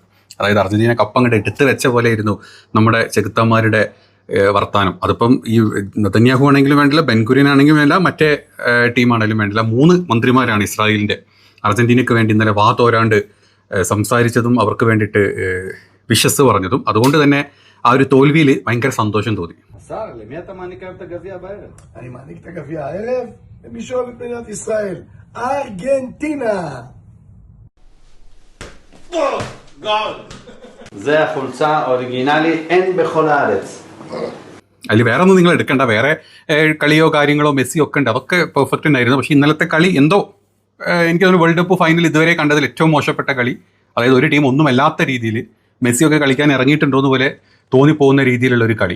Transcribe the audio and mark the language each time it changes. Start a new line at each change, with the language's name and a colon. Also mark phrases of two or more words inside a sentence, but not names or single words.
Malayalam: അതായത് അർജന്റീന കപ്പങ്ങോട്ട് എടുത്ത് വെച്ച പോലെ ആയിരുന്നു നമ്മുടെ ചെകുത്താന്മാരുടെ വർത്താനം. അതിപ്പം ഈ നെതന്യാഹു ആണെങ്കിലും വേണ്ടില്ല, ബെൻഗുരിയൻ ആണെങ്കിലും വേണ്ടില്ല, മറ്റേ ടീമാണെങ്കിലും വേണ്ടില്ല, 3 മന്ത്രിമാരാണ് ഇസ്രായേലിന്റെ അർജന്റീനക്ക് വേണ്ടി ഇന്നലെ വാ തോരാണ്ട് സംസാരിച്ചതും അവർക്ക് വേണ്ടിയിട്ട് വിശ്വസ് പറഞ്ഞതും. അതുകൊണ്ട് തന്നെ ആ ഒരു തോൽവിയിൽ ഭയങ്കര സന്തോഷം തോന്നി.
Hebrew: אני מעניק את הגביע הערב למי שאוהב את מדינת ישראל, ארגנטינה. זה החולצה האוריגינלי, אין בכל הארץ.
Malayalam: അതിൽ വേറെ ഒന്നും നിങ്ങൾ എടുക്കണ്ട. വേറെ കളിയോ കാര്യങ്ങളോ മെസ്സിയോ ഒക്കെ ഉണ്ട്, അതൊക്കെ പെർഫെക്റ്റ് ഉണ്ടായിരുന്നു. പക്ഷെ ഇന്നലത്തെ കളി എന്തോ എനിക്ക് തോന്നുന്നു
English: world cup final
Malayalam: ഇതുവരെ കണ്ടതിൽ ഏറ്റവും മോശപ്പെട്ട കളി. അതായത് ഒരു ടീം ഒന്നുമല്ലാത്ത രീതിയിൽ മെസ്സിയൊക്കെ കളിക്കാൻ ഇറങ്ങിയിട്ടുണ്ടോന്ന് പോലെ തോന്നിപ്പോകുന്ന രീതിയിലുള്ള ഒരു കളി.